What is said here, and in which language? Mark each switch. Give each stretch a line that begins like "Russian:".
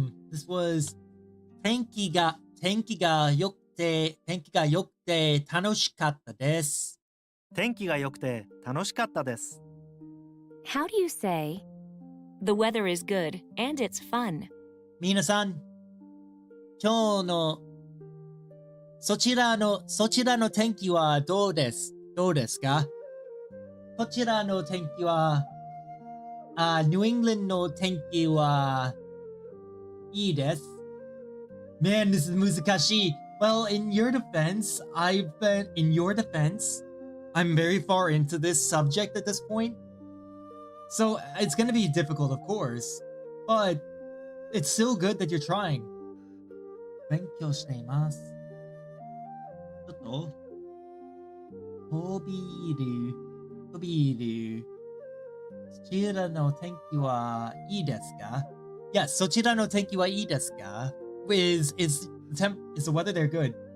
English: This was
Japanese: 天気が良くて楽しかったです。天気が良くて楽しかったです。
English: How do you say, the weather is good and it's fun?
Japanese: 皆さん、今日のそちらの天気はどうですか？こちらの天気は、ニューイングランドの天気はいいです。
English: Man, this is 難しい。 Well, in your defense, I'm very far into this subject at this point. So it's going to be difficult, of course. But it's still good that you're trying.
Japanese: 勉強しています。ちょっと飛びる。そちらの天気はいいですか？Yes, そちらの天気はいいですか？
English: Is the weather there good?